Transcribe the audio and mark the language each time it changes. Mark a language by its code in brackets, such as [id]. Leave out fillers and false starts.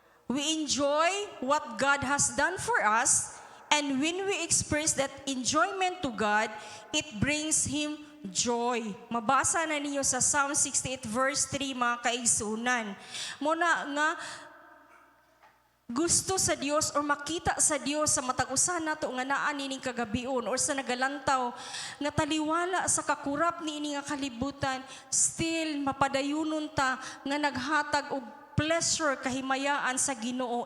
[en] We enjoy what God has done for us, and when we express that enjoyment to God, it brings Him joy. [ceb] Mabasa na ninyo sa Psalm 68 verse 3 mga kaigsunan. Muna nga gusto sa Dios or makita sa Dios sa matag usa nato nga naa nining kagabion or sa nagalantaw nga taliwala sa kakurap niini nga kalibutan, still mapadayunon ta nga naghatag og pleasure kahimayaan sa Ginoo.